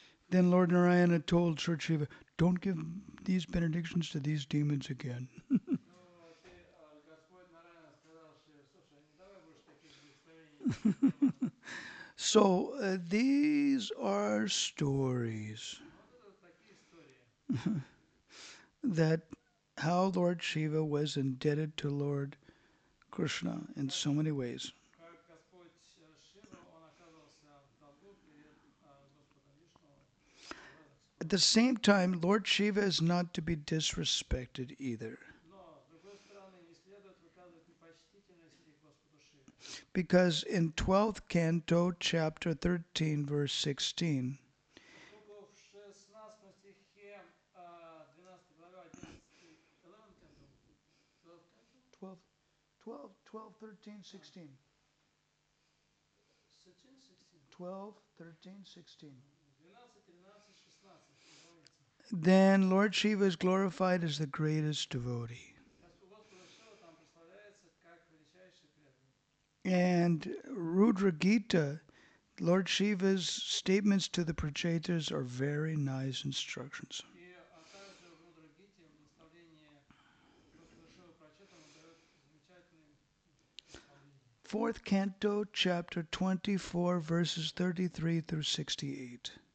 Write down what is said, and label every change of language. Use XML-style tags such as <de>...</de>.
<en>Then Lord Narayana told Lord Shiva, don't give these benedictions to these demons again.</en> <ru>Ну вот, и Господь Нараяна сказал Шиве, слушай, не давай больше таких благословений этим демонам.</ru> <en>So these are stories</en> <ru>Ну вот это вот такие истории.</ru> <en>that how Lord Shiva was indebted to Lord Krishna in so many ways.</en> <ru>Как Господь Шива, он оказывался в долгу перед Господом Вишну в разных</ru> <en>At the</en> <ru>ситуациях.</ru> <en>same time, Lord Shiva is not to be disrespected either,</en> <ru>Но, с другой стороны, не следует выказывать непочтительности Господу Шиве.</ru> <en>because in 12th canto, chapter 13, verse 16,</en> <ru>Поскольку в 16 стихе 12 главе 11, 11 canto, 12 canto, 12, 12, 12, 13, 16. 16, 16, 12, 13, 16. 12, 13, 16, говорится.</ru> <en>Then Lord Shiva is glorified as the greatest devotee.</en> <ru>Господа Шива там прославляется как величайший преданный.</ru> <en>And Rudra Gita, Lord Shiva's statements to the Prachetas are very nice instructions.</en> <ru>И также в Рудра-гите в наставлении Господа Шива Прачетам он дает замечательные наставления.</ru> <en>4th canto, chapter 24, verses 33 through 68.</en>